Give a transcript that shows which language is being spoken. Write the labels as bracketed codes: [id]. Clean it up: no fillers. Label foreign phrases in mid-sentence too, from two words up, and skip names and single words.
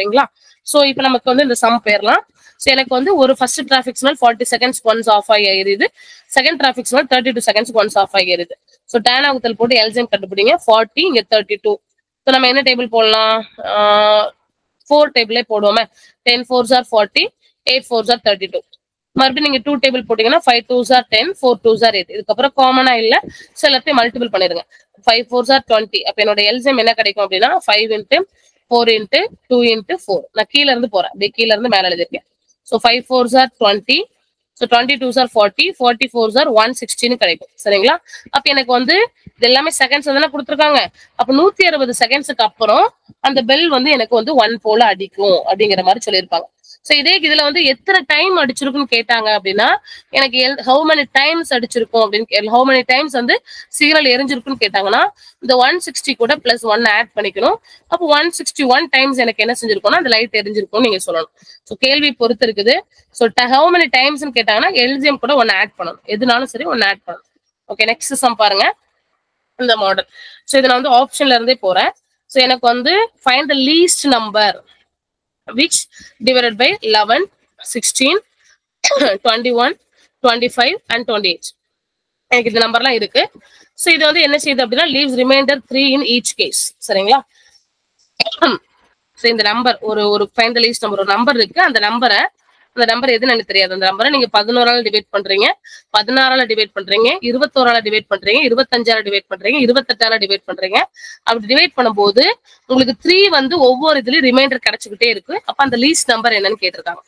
[ta] சோ இப்ப நமக்கு வந்து இந்த சம் பேர்லாம். ஸோ எனக்கு வந்து ஒரு [en] first traffic signal 40 seconds once off [ta] ஆகி எரியுது, [en] second traffic signal 32 seconds once off [ta] ஆகி எரியுது. ஸோ tan வகுத்தல் போட்டு எல்சிஎம் கண்டுபிடிங்க. 40 இங்க 32. ஸோ நம்ம என்ன டேபிள் போடலாம்? 4 டேபிளே போடுவோமே. [en] 10 4s are 40, 8 4s are 32. [ta] மறுபடியும் நீங்க 2 டேபிள் போட்டீங்கன்னா [en] 5 2s are 10, 4 2s are 8. [ta] இதுக்கப்புறம் காமனா இல்ல, ஸோ எல்லாத்தையும் மல்டிபிள் பண்ணிருங்க. [en] 5 4s are 20. [ta] அப்ப என்னோட எல்சிஎம் என்ன கிடைக்கும் அப்படின்னா 5 into 4 into 2 into 4. நான் கீழ இருந்து போறேன், அப்படியே கீழ இருந்து மேல எழுதிருக்கேன். [en] ஸோ 5 4s are 20. ஸோ 22s are 40, 44s are 160 [ta] கிடைக்கும். சரிங்களா? அப்ப எனக்கு வந்து இது எல்லாமே செகண்ட்ஸ் தானே கொடுத்துருக்காங்க. அப்ப 160 செகண்ட்ஸுக்கு அப்புறம் அந்த பெல் வந்து எனக்கு வந்து 1 போல அடிக்கும் அப்படிங்கிற மாதிரி சொல்லியிருப்பாங்க. ஸோ இதே இதுல வந்து எத்தனை டைம் அடிச்சிருக்குன்னு கேட்டாங்க அப்படின்னா எனக்கு [en] how many times [ta] அடிச்சிருக்கும் அப்படின்னு, [en] how many times [ta] வந்து சிக்னல் எரிஞ்சிருக்குன்னு கேட்டாங்கன்னா இந்த 160 கூட [en] plus 1 add [ta] பண்ணிக்கணும். அப்போ 161 டைம்ஸ் எனக்கு என்ன செஞ்சிருக்கோம்னா அந்த லைட் எரிஞ்சிருக்கும்னு நீங்க சொல்லணும். ஸோ கேள்வி பொறுத்து இருக்குது. ஸோ [en] how many [ta] டைம்ஸ்ன்னு கேட்டாங்கன்னா எல்சிஎம் கூட 1 ஆட் பண்ணணும். எதுனாலும் சரி 1 ஆட் பண்ணணும். [en] okay, next sum [ta] பாருங்க. இந்த மாடல். ஸோ இதை நான் வந்து ஆப்ஷன்ல இருந்தே போறேன். [en] ஸோ [ta] எனக்கு வந்து [en] find the least number which divided by 11, 16, 21, 25 and 28. [ta] எனக்கு இந்த நம்பர்லாம் இருக்கு. ஸோ இது வந்து என்ன செய்யுது அப்படின்னா [en] leaves remainder 3 in each case. [ta] சரிங்களா? ஸோ இந்த நம்பர் ஒரு [en] find the least number, [ta] ஒரு நம்பர் இருக்கு. அந்த நம்பர் எதுன்னு எனக்கு தெரியாது. அந்த நம்பரை நீங்க 11ஆல டிவைட் பண்றீங்க, 16ஆல டிவைட் பண்றீங்க, 21ஆல டிவைட் பண்றீங்க, 25ஆல டிவைட் பண்றீங்க, 28ஆல டிவைட் பண்றீங்க. அப்படி டிவைட் பண்ணும்போது உங்களுக்கு 3 வந்து ஒவ்வொரு இதுலயும் ரிமைண்டர் கிடைச்சுக்கிட்டே இருக்கு. அப்ப அந்த [en] least number [ta] என்னன்னு கேட்டிருக்காங்க.